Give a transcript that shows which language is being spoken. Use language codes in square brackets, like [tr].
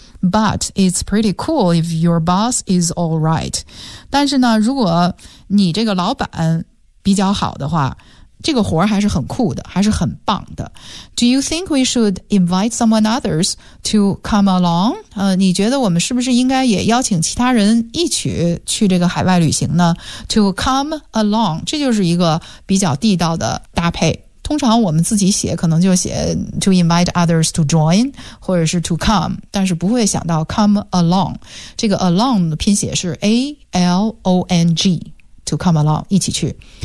[en] But it's pretty cool if your boss is all right. [zh] 但是呢，如果你这个老板比较好的话，这个活还是很酷的，还是很棒的。 [en] Do you think we should invite someone others to come along? [zh] 你觉得我们是不是应该也邀请其他人一起去这个海外旅行呢？ [en] To come along, [zh] 这就是一个比较地道的搭配。通常我们自己写可能就写 [en] to invite others to join [zh] 或者是 to come， 但是不会想到 come along， 这个 along 的拼写是 A-L-O-N-G， [en] to come along， [zh] 一起去。